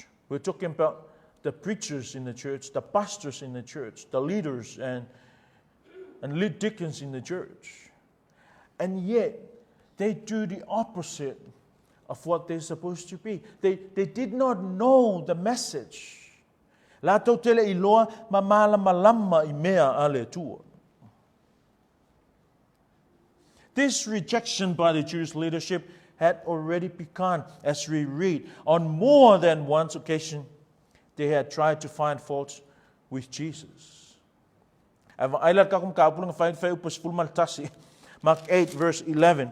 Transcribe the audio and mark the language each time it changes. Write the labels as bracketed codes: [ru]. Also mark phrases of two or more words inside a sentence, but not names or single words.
[en] We're talking about the preachers in the church, the pastors in the church, the leaders and lead deacons in the church. And yet, they do the opposite of what they're supposed to be. They did not know the message. [sm] La tau tele iloa ma malama I mea ale tua. [en] This rejection by the Jewish leadership had already begun, as we read. On more than one occasion, they had tried to find fault with Jesus. Mark 8, verse 11.